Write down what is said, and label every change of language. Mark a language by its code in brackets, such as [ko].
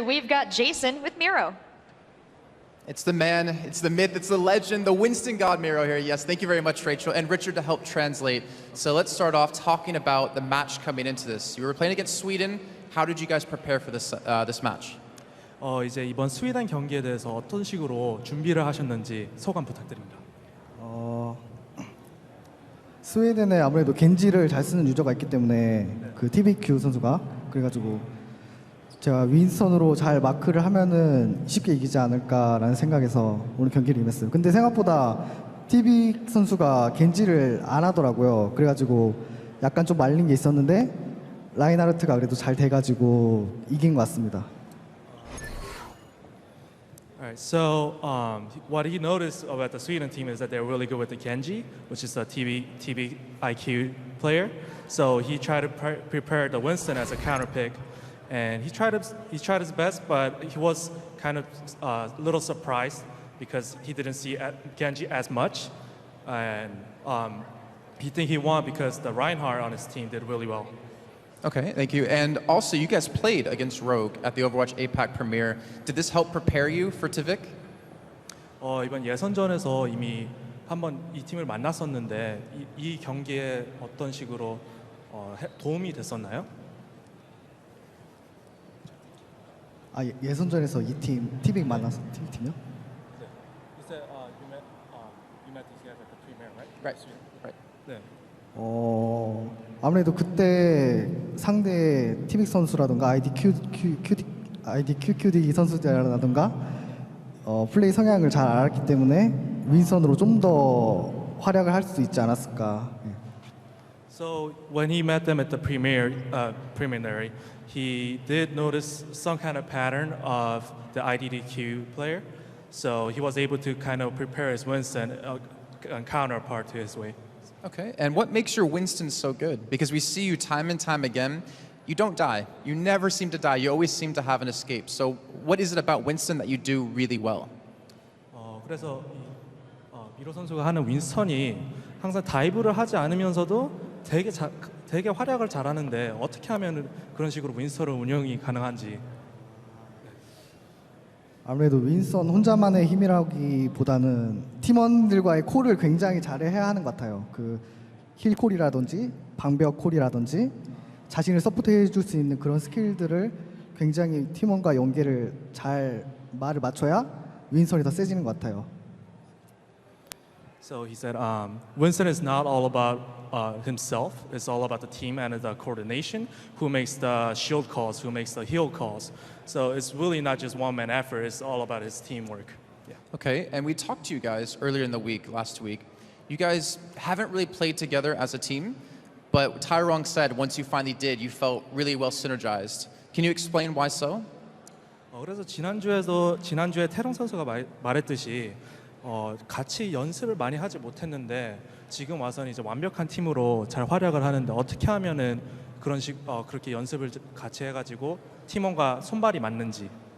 [en] We've got Jason with Miro. It's the man, it's the myth, it's the legend, the Winston God Miro here. Yes, thank you very much, Rachel, and Richard to help translate. So let's start off talking about the match coming into this. You were playing against Sweden. How did you guys prepare for this match? [ko] 이제 이번 스웨덴 경기에 대해서 어떤 식으로 준비를 하셨는지 소감 부탁드립니다. 스웨덴에 아무래도 겐지를 잘 쓰는 유저가 있기 때문에 그 TBQ 선수가 그래가지고 제가 윈스턴으로 잘 마크를 하면은 쉽게 이기지 않을까라는 생각에서 오늘 경기를 임했어요. 근데 생각보다 TB 선수가 겐지를 안 하더라고요. 그래가지고 약간 좀 말린 게 있었는데 라인하르트가 그래도 잘 돼가지고 이긴 것 같습니다. [en] All right, so what he noticed about the Sweden team is that they're really good with the Genji, which is a TB IQ player. So he tried to prepare the Winston as a counter pick, and he tried his best, but he was kind of a little surprised because he didn't see Genji as much, and he think he won because the Reinhardt on his team did really well. Okay, thank you. And also, you guys played against Rogue at the Overwatch APAC premiere. Did this help prepare you for Tvik? [ko] 이번 예선전에서 이미 한번 이 팀을 만났었는데 이 경기에 어떤 식으로 도움이 됐었나요? 아 예선전에서 이 팀 티빅 만나서 팀이요? [en] You said you met these guys at the premiere, right? Right. Right. [ko] 네. 아무래도 그때 상대 티빅 선수라던가 아이디 QQD 선수들이라던가 플레이 성향을 잘 알았기 때문에 윈선으로 좀 더 활약을 할 수 있지 않았을까. [en] So when he met them at the preliminary, he did notice some kind of pattern of the IDDQ player. So he was able to kind of prepare his Winston counterpart to his way. Okay, and what makes your Winston so good? Because we see you time and time again, you don't die. You never seem to die. You always seem to have an escape. So what is it about Winston that you do really well? [ko] 그래서 미로 선수가 하는 윈스턴이 항상 다이브를 하지 않으면서도 되게 활약을 잘하는데 어떻게 하면 그런 식으로 윈스턴을 운영이 가능한지. 아무래도 윈선 혼자만의 힘이라기보다는 팀원들과의 콜을 굉장히 잘해야 하는 것 같아요. 그 힐콜이라든지 방벽 콜이라든지 자신을 서포트해 줄 수 있는 그런 스킬들을 굉장히 팀원과 연계를 잘 말을 맞춰야 윈선이 더 세지는 것 같아요. [en] So he said, Winston is not all about himself. It's all about the team and the coordination. Who makes the shield calls? Who makes the heal calls? So it's really not just one-man effort. It's all about his teamwork. Yeah. Okay, and we talked to you guys earlier in the week, last week. You guys haven't really played together as a team, but Tyrone said once you finally did, you felt really well synergized. Can you explain why so? [ko] 그래서 지난주에 태롱 선수가 말했듯이 같이 연습을 많이 하지 못했는데 지금 와서는 이제 완벽한 팀으로 잘 활약을 하는데 어떻게 하면은 그렇게 연습을 같이 해가지고 팀원과 손발이 맞는지.